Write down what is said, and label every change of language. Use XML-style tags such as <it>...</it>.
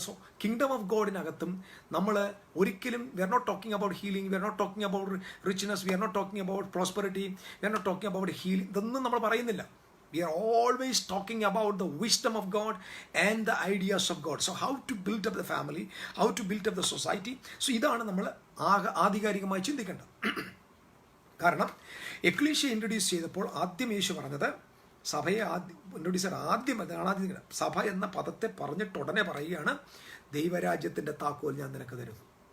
<en>so kingdom of ഗോഡിനകത്തും</en> <ml>നമ്മൾ ഒരിക്കലും</ml> <en>We are not talking about healing, we are not talking about richness, we are not talking about prosperity, we are not talking about healing.</en> <ml>ഇതൊന്നും നമ്മൾ പറയുന്നില്ല.</ml> <en>We are always talking about the wisdom of God and the ideas of God. So how to build up the family, how to build up the society.</en> <ml>So ഇതാണ് നമ്മൾ ആധികാരികമായി ചിന്തിക്കേണ്ടത്. കാരണം ecclesia introduce ചെയ്തപ്പോൾ ആദ്യം യേശു പറഞ്ഞത് സഭയെ ആദ്യം സഭ എന്ന പദത്തെ പറഞ്ഞിട്ട് ഉടനെ പറയുകയാണ്, ദൈവരാജ്യത്തിൻ്റെ താക്കോൽ ഞാൻ നിനക്ക് തരുന്നു.</ml>